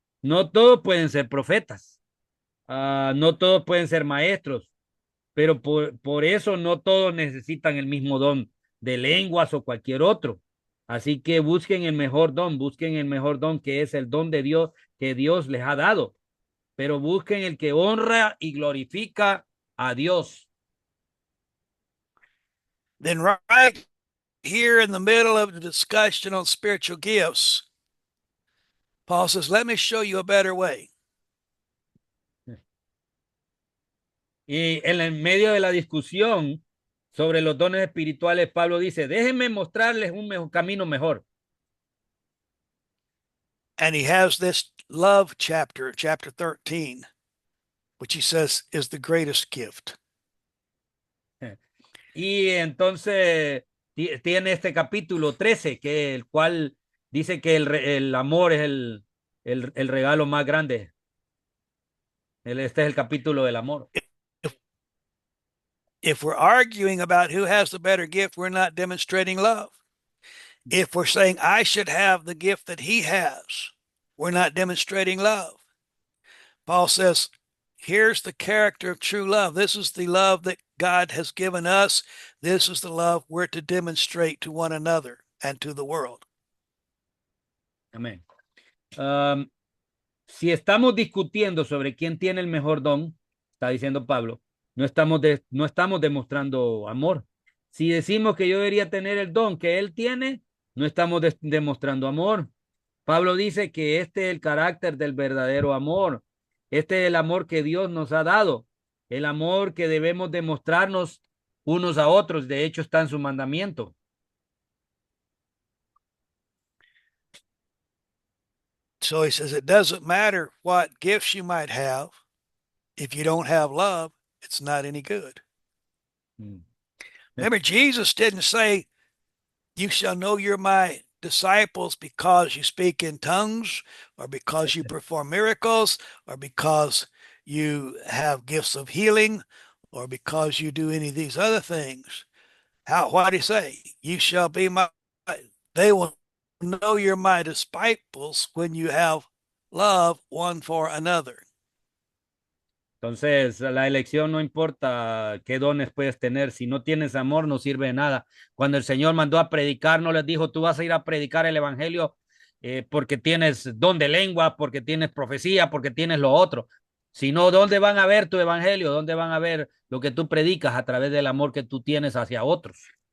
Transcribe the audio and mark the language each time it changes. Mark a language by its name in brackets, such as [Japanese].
[Spanish] No todos pueden ser profetas, no todos pueden ser maestros, pero por eso no todos necesitan el mismo don de lenguas o cualquier otro. Así que busquen el mejor don que es el don de Dios que Dios les ha dado, pero busquen el que honra y glorifica a Dios. [English] Then, right here in the middle of the discussion on spiritual gifts, Paul says, let me show you a better way. [Spanish] Y en el medio de la discusión sobre los dones espirituales, Pablo dice, déjenme mostrarles un camino mejor. [English] And he has this love chapter, chapter 13, which he says is the greatest gift. [Spanish] Y entonces tiene este capítulo 13, que el cual dice que el amor es el regalo más grande. Este es el capítulo del amor. [English] If we're arguing about who has the better gift, we're not demonstrating love. If we're saying I should have the gift that he has, we're not demonstrating love. Paul says, here's the character of true love. This is the love that God has given us. This is the love we're to demonstrate to one another and to the world. [Spanish] Amén. Si estamos discutiendo sobre quién tiene el mejor don, está diciendo Pablo, no estamos demostrando amor. Si decimos que yo debería tener el don que él tiene, no estamos demostrando amor. Pablo dice que este es el carácter del verdadero amor. Este es el amor que Dios nos ha dado, el amor que debemos demostrarnos unos a otros. De hecho, está en su mandamiento. [English] So he says, it doesn't matter what gifts you might have. If you don't have love, it's not any good. Remember, Jesus didn't say, you shall know you're my disciples because you speak in tongues or because you perform miracles or because you have gifts of healing or because you do any of these other things. What did he say? You shall be they will know you're my disciples when you have love one for another. [Spanish] Entonces, la elección no importa qué dones puedes tener. Si no tienes amor, no sirve de nada. Cuando el Señor mandó a predicar, no les dijo, tú vas a ir a predicar el evangelio porque tienes don de lengua, porque tienes profecía, porque tienes lo otro. Sino, ¿dónde van a ver tu evangelio? ¿Dónde van a ver lo que tú predicas a través del amor que tú tienes hacia otros?